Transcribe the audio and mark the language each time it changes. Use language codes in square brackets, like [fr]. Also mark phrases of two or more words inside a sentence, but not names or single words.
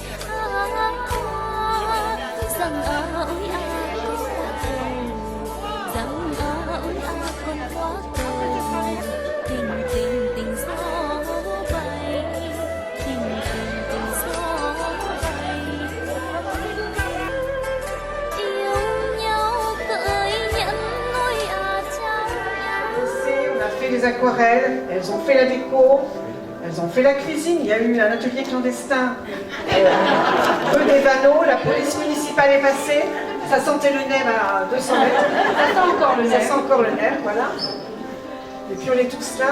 [vi] Rằng ôi ai con quá cầu, rằng ôi ai con quá cầu. Tình tình tình gió bay, tình tình tình gió bay. Yêu nhau cởi nhẫn ôi trao nhau. [fr] On a fait les aquarelles, elles ont fait la déco, elles ont fait la cuisine. Il y a eu un atelier clandestin rue des Vanneaux. La police municipale est passée. Ça sentait le nerf à 200 mètres. Ça sent encore le nerf. Ça sent encore le nerf, voilà. Et puis on est tous là.